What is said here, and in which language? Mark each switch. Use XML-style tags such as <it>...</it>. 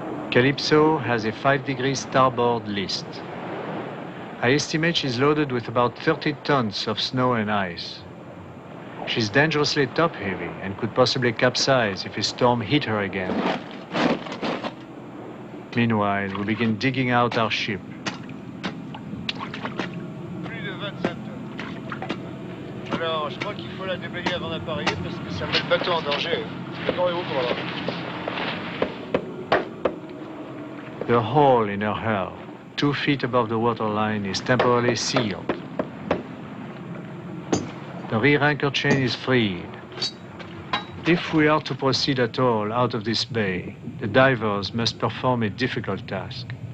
<en>Calypso has a 5 degrees starboard list. I estimate she's loaded with about 30 tons of snow and ice. She's dangerously top-heavy and could possibly capsize if a storm hit her again. Meanwhile, we begin digging out our ship.</en> <fr>Plus de 25 tonnes. Alors, je crois qu'il faut la déblayer avant d'appareiller parce que ça met le bateau en danger. Préparez-vous pour là.</fr> <en>The hole in her hull, 2 feet above the waterline, is temporarily sealed. The rear anchor chain is freed. If we are to proceed at all out of this bay, the divers must perform a difficult task.</en>